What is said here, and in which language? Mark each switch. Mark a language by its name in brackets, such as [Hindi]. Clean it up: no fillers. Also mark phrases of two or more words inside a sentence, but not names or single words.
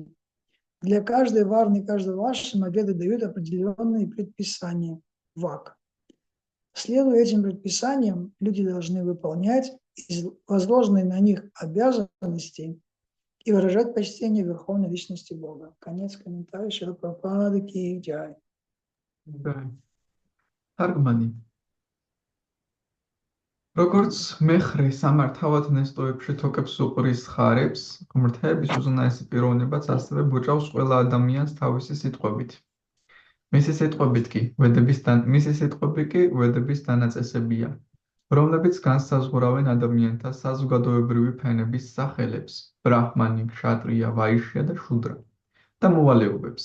[Russian] Для каждой варны и каждого ашрама веды дают определенные предписания. Вак. Следуя этим предписаниям, люди должны выполнять возложенные на них обязанности и выражать почтение Верховной Личности Бога. Конец комментария Шрила Прабхупады [Hindi] की जय. [Georgian] Თარგმანი. როგორც მეხრე სამართავად ნესტოებში თოკებს უყრის ხარებს, ღმრთების უზენაესი პიროვნებაც ასევე ბოჭავს ყველა ადამიანს თავისი სიტყვებით. მისი სიტყვები კი ვედების დანაწესებია, რომლებიც განსაზღვრავენ ადამიანთა საზოგადოებრივი ფენების სახელებს, ბრაჰმანი, ქშატრია, ვაიშია და შუდრა და მოვალეობებს.